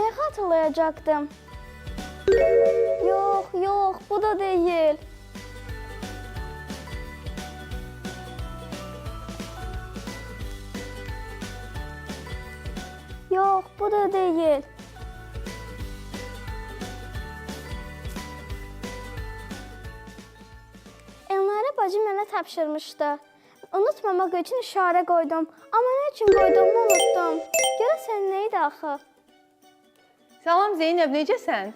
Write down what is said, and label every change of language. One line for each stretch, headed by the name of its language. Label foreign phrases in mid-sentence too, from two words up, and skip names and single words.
Turkish: hatırlayacaktım. Yok, bu da değil. Yok, bu da değil.
Azerbaijani: Elnarə bacı mənə tapşırmışdı. Unutmamaq üçün işarə qoydum. Amma nə üçün qoyduğumu unuttum. Görəsən nə idi axı? Salam Zeynəb, necəsən?